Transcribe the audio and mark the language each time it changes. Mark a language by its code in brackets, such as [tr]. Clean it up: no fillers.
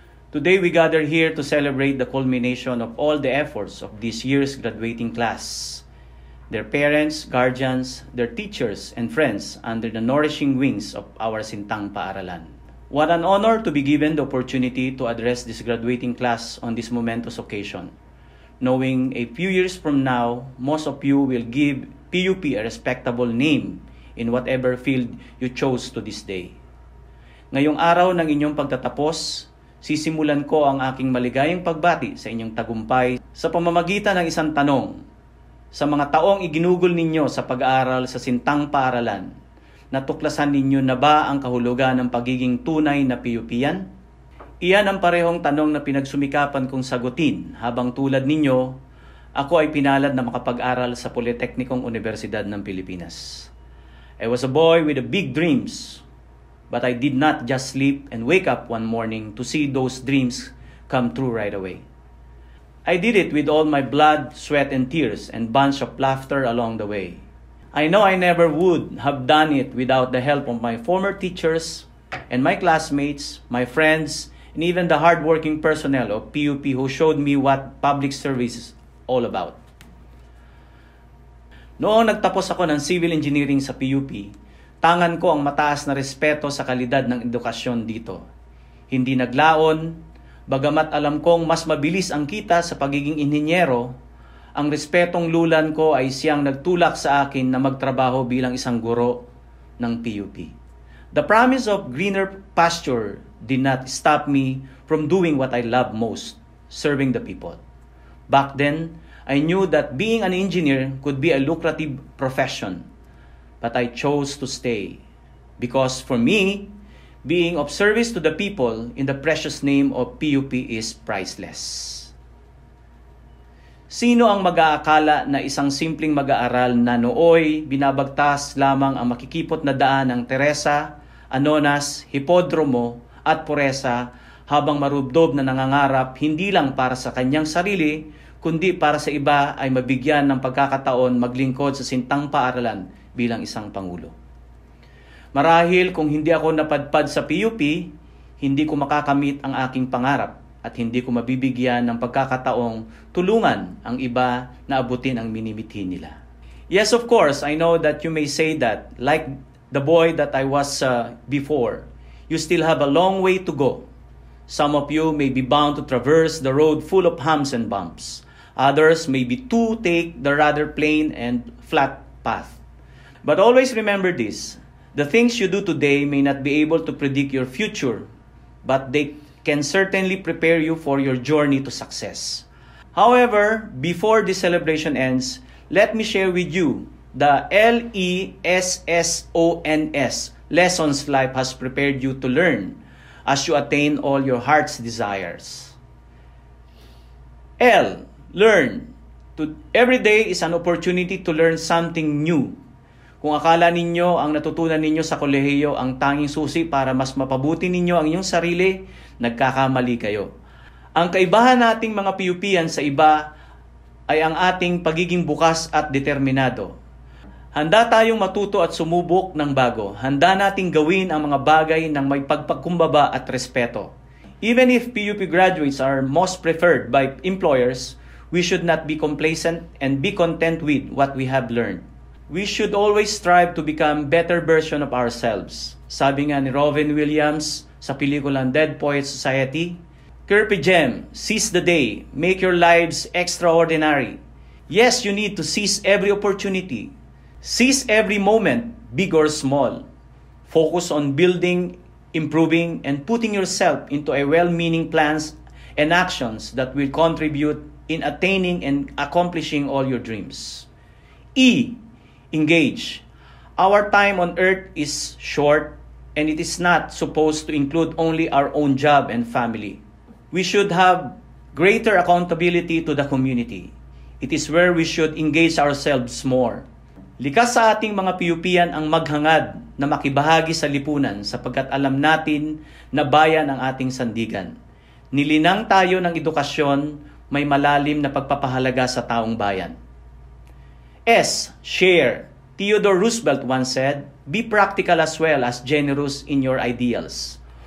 [en] Today we gather here to celebrate the culmination of all the efforts of this year's graduating class, their parents, guardians, their teachers, and friends under the nourishing wings of our Sintang Paaralan. What an honor to be given the opportunity to address this graduating class on this momentous occasion, knowing a few years from now, most of you will give PUP a respectable name in whatever field you chose to this day. [tl] Ngayong araw ng inyong pagtatapos, sisimulan ko ang aking maligayang pagbati sa inyong tagumpay sa pamamagitan ng isang tanong. Sa mga taong iginugol ninyo sa pag-aaral sa Sintang Paaralan, natuklasan ninyo na ba ang kahulugan ng pagiging tunay na PUPian? Iyan ang parehong tanong na pinagsumikapan kong sagutin habang tulad ninyo, ako ay pinalad na makapag-aral sa Politeknikong Universidad ng Pilipinas. [en] I was a boy with big dreams, but I did not just sleep and wake up one morning to see those dreams come true right away. I did it with all my blood, sweat, and tears, and bunch of laughter along the way. I know I never would have done it without the help of my former teachers and my classmates, my friends, and even the hardworking personnel of PUP who showed me what public service is all about. [tl] Noong nagtapos ako ng civil engineering sa PUP, tangan ko ang mataas na respeto sa kalidad ng edukasyon dito. Hindi naglaon, bagamat alam kong mas mabilis ang kita sa pagiging inhinyero, ang respetong lulan ko ay siyang nagtulak sa akin na magtrabaho bilang isang guro ng PUP. [en] The promise of greener pasture did not stop me from doing what I love most, serving the people. Back then, I knew that being an engineer could be a lucrative profession, but I chose to stay because for me, being of service to the people in the precious name of PUP is priceless. [tl] Sino ang mag-aakala na isang simpleng mag-aaral na nooy binabagtas lamang ang makikipot na daan ng Teresa, Anonas, Hipodromo at Poresa habang marubdob na nangangarap hindi lang para sa kanyang sarili, kundi para sa iba ay mabigyan ng pagkakataon maglingkod sa Sintang Paaralan bilang isang Pangulo. Marahil kung hindi ako napadpad sa PUP, hindi ko makakamit ang aking pangarap at hindi ko mabibigyan ng pagkakataong tulungan ang iba na abutin ang minimithi nila. [en] Yes, of course, I know that you may say that, like the boy that I was before, you still have a long way to go. Some of you may be bound to traverse the road full of humps and bumps. Others may be to take the rather plain and flat path. But always remember this, the things you do today may not be able to predict your future, but they can certainly prepare you for your journey to success. However, before this celebration ends, let me share with you the LESSONS, lessons life has prepared you to learn as you attain all your heart's desires. L, learn. Every day is an opportunity to learn something new. [tl] Kung akala ninyo ang natutunan ninyo sa kolehiyo ang tanging susi para mas mapabuti ninyo ang inyong sarili, nagkakamali kayo. Ang kaibahan nating mga PUPian sa iba ay ang ating pagiging bukas at determinado. Handa tayong matuto at sumubok ng bago. Handa nating gawin ang mga bagay ng may pagpagkumbaba at respeto. [en] Even if PUP graduates are most preferred by employers, we should not be complacent and be content with what we have learned. We should always strive to become better version of ourselves. [tl] Sabi nga ni Robin Williams sa pelikulang Dead Poets Society, [en] Carpe diem, seize the day, make your lives extraordinary. Yes, you need to seize every opportunity. Seize every moment, big or small. Focus on building, improving, and putting yourself into a well-meaning plans and actions that will contribute in attaining and accomplishing all your dreams. E, engage. Our time on earth is short, and it is not supposed to include only our own job and family. We should have greater accountability to the community. It is where we should engage ourselves more. [tl] Likas sa ating mga PUPian ang maghangad na makibahagi sa lipunan sapagkat alam natin na bayan ang ating sandigan. Nilinang tayo ng edukasyon, may malalim na pagpapahalaga sa taong bayan. [en] S, share. Theodore Roosevelt once said, be practical as well as generous in your ideals.